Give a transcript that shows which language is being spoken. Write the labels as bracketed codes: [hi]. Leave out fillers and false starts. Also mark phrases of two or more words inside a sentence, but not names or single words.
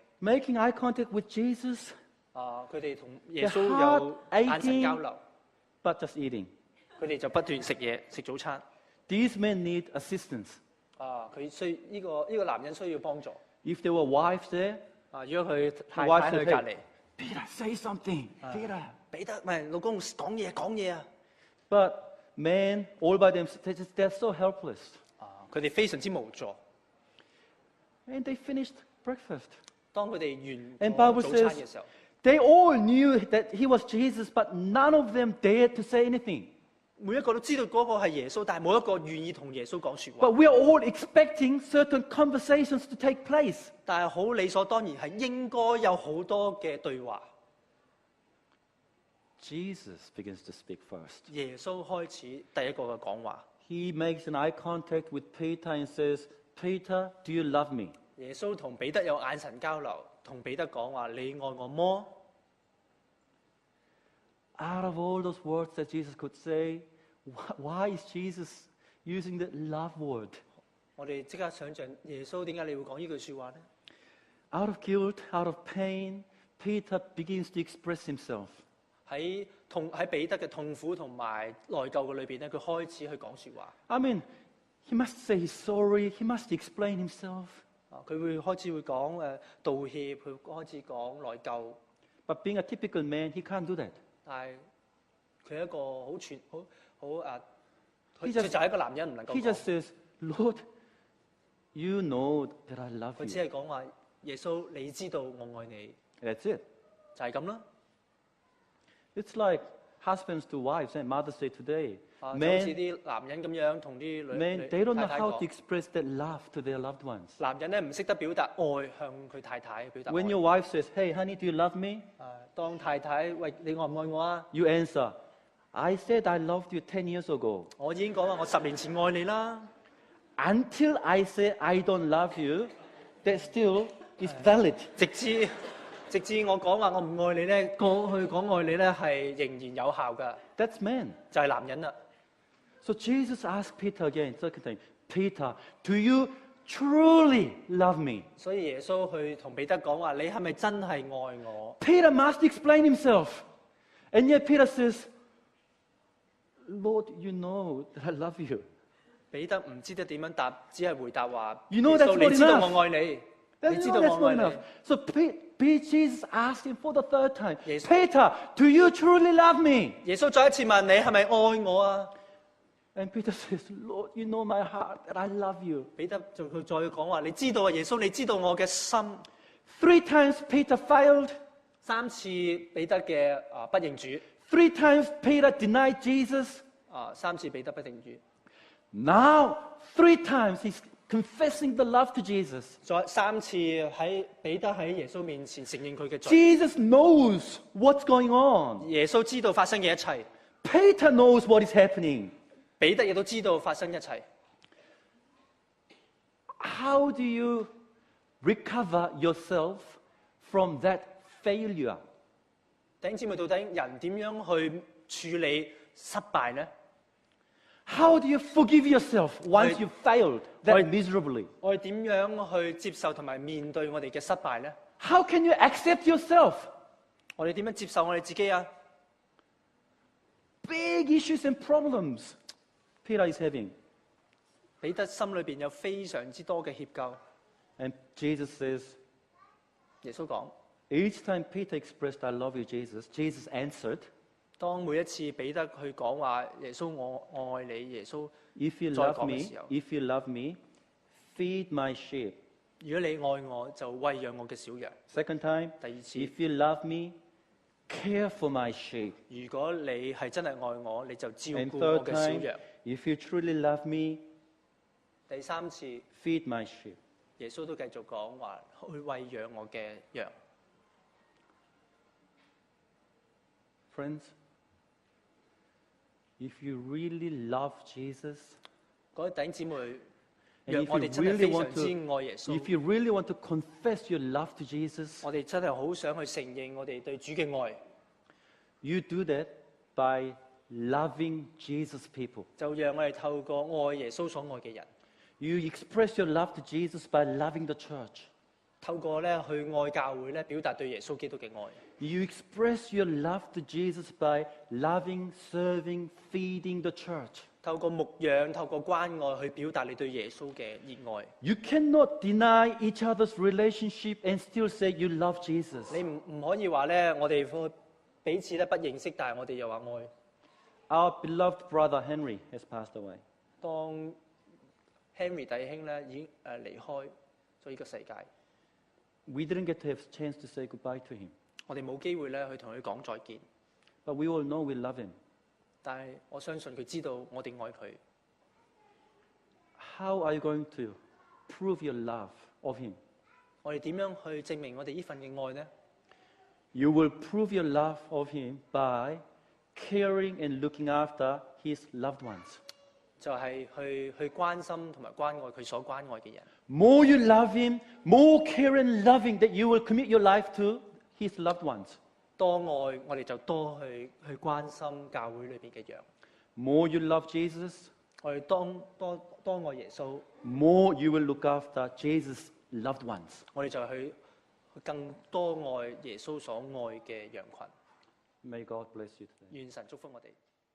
[en] making eye contact with Jesus, [yue] 佢哋同耶穌 [en] Their [yue] 有 [en] heart [yue] 眼神交流， [en] but just eating. [yue] 佢哋就不斷食嘢食早餐。 [en] These men need assistance. [yue] 佢需呢個男人需要幫助。 [en] If there were wives there, [yue] 如果佢太 [en] wife [yue] 太 [en] said, [yue] 喺隔離， [en] Peter, say something. Peter. [yue] 彼得唔係老公講嘢啊！ [en] But men, all by themselves, they're so helpless. [yue] 佢哋非常之無助。 [en] And they finished breakfast. [yue] 當佢哋 [en] And [yue] 完 [en] Bible [yue] 咗早餐 [en] says [yue] 嘅時候， [en] they all knew that he was Jesus, but none of them dared to say anything. [yue] 每一個都知道嗰個係耶穌，但係冇一個願意同耶穌講説話。 [en] But we are all expecting certain conversations to take place. [yue] 但係好理所當然係應該有好多嘅對話。 [en] Jesus begins to speak first. [yue] 耶穌開始第一個嘅講話。 [en] He makes an eye contact with Peter and says, Peter, do you love me? [yue] 耶穌同彼得有眼神交流，同彼得講話：你愛我麼？ [en] Out of all those words that Jesus could say, why is Jesus using the love word? [yue] 我哋即刻想象耶穌點解你會講呢句説話呢？ [en] Out of guilt, out of pain, Peter begins to express himself. [yue] 喺彼得嘅痛苦同埋內疚嘅裏邊咧，佢開始去講説話。 [en] I mean, he must say he's sorry, he must explain himself. [yue] 佢會開始會講道歉，佢開始講內疚。 [en] But being a typical man, he can't do that. [yue] 但係佢係一個佢 [en] He [yue] 就 [en] just- [yue] 係一個男人唔能夠 [en] He [yue] 講。 [en] just says, Lord, you know that I love [yue] 佢只 [en] you. [yue] 係講話耶穌，你知道我愛你， [en] That's it. [yue] 就係咁啦。 [en] It's like husbands to wives and Mother's Day today. [yue] 就好似 [en] Men, [yue] 啲男人咁樣同啲 [en] men, they don't know [yue] 太太 [en] how to [yue] 講。 [en] express that love to their loved ones. [yue] 男人咧唔識得表達愛向佢太太表達愛。 [en] When your wife says, hey, honey, do you love me? [yue] 當太太喂你愛唔愛我啊？ [en] You answer, I said I loved you 10 years ago. [yue] 我已經講話我10年前愛你啦。 [en] Until I say I don't love you, that still is valid. [yue] 直至我講話我唔愛你咧，過去講愛你咧係仍然有效㗎， [en] That's man. [yue] 就係男人啦。 [en] So Jesus asked Peter again, second time, Peter, do you truly love me? [yue] 所以耶穌去同彼得講話：你係咪真係愛我？ [en] Peter must explain himself. And yet Peter says, Lord, you know that I love you. [yue] 彼得唔知得點樣答，只係回答話： [en] You know [yue] 耶 [en] that's [yue] 穌， [en] not [yue] 你知道 [en] enough. [yue] 我愛你， [en] That's, [yue] 你知 [en] no, [yue] 道 [en] that's [yue] 我 [en] not [yue] 愛 [en] enough. [yue] 你。 [en] So Jesus asked him for the third time, Yes. Peter, do you truly love me? [yue] 耶穌再一次問你係咪愛我啊？ [en] And Peter says, Lord, you know my heart that I love you. [yue] 彼得就佢再講話：你知道啊，耶穌，你知道我嘅心。 [en] 3 times Peter failed. [yue] 3 次彼得嘅不認主， [en] 3 times Peter denied Jesus. [yue] 3 次彼得不認主。 [en] Now, 3 times he's confessing the love to Jesus. [yue] 再3次喺彼得喺耶穌面前承認佢嘅罪。 [en] Jesus knows what's going on. [yue] 耶穌知道發生嘅一切， [en] Peter knows what is happening. [yue] 彼得亦都知道發生一切。 [en] how do you recover yourself from that failure? [yue] 弟兄姊妹，到底人點樣去處理失敗呢？ [en] How do you forgive yourself once you failed that miserably? [yue] 我哋點樣去接受同埋面對我哋嘅失敗呢？ [en] How can you accept yourself? [yue] 我哋點樣接受我哋自己啊？ [en] Big issues and problems Peter is having. [yue] 彼得心裏邊有非常之多嘅歉疚。 [en] And Jesus says, [yue] 耶穌講， [en] each time Peter expressed, I love you, Jesus answered, [yue] 當每一次彼得去講話耶穌我愛你，耶穌 [en] if you [yue] 再 [en] love [yue] 講嘅 [en] me, [yue] 時候， [en] if you love me, feed my sheep. [yue] 如果你愛我，就餵養我嘅小羊。 [en] Second time, [yue] 第二次， [en] if you love me, care for my sheep. [yue] 如果你係真係愛我，你就照 [en] And [yue] 顧我 [en] third [yue] 嘅小 [en] time, [yue] 羊。 [en] if you truly love me, [yue] 第三次， [en] feed my sheep. [yue] 耶穌都繼續講話去餵養我嘅羊。 [en] Friends, if you really love Jesus, [yue] 各位弟兄姊妹， [en] and [yue] 若 [en] if [yue] 我 [en] you [yue] 哋真係 [en] really [yue] 非 [en] want [yue] 常之 [en] to, [yue] 愛耶穌， [en] if you really want to confess your love to Jesus, [yue] 我哋真係好想去承認我哋對主嘅愛， [en] you do that by loving Jesus' people. [yue] 就讓我哋透過愛耶穌所愛嘅人， [en] You express your love to Jesus by loving the church. [yue] 透過咧去愛教會咧，表達對耶穌基督嘅愛。 [en] You express your love to Jesus by loving, serving, feeding the church. [yue] 透過牧養、透過關愛去表達你對耶穌嘅熱愛。 [en] You cannot deny each other's relationship and still say you love Jesus. [yue] 你唔可以話咧，我哋彼此咧不認識，但係我哋又話愛。 [en] Our beloved brother Henry has passed away. [yue] 當 Henry 弟兄咧已經離開咗呢個世界， [en] We didn't get to have a chance to say goodbye to him. [yue] 我哋冇機會咧去同佢講再見。 [en] But we all know we love him. [yue] 但係我相信佢知道我哋愛佢。 [en] How are you going to prove your love of him? [yue] 我哋點樣去證明我哋呢份嘅愛呢？ [en] You will prove your love of him by caring and looking after his loved ones. [yue] 就係去關心同埋關愛佢所關愛嘅人。 [en] More you love him, more care and loving that you will commit your life to his loved ones. [yue] 多愛，我哋就多去關心教會裏邊嘅羊。 [en] More you love Jesus, [yue] 我哋多愛耶穌， [en] more you will look after Jesus' loved ones. [yue] 我哋就去更多愛耶穌所愛嘅羊群。 [en] May God bless you today. [yue] 願神祝福我哋。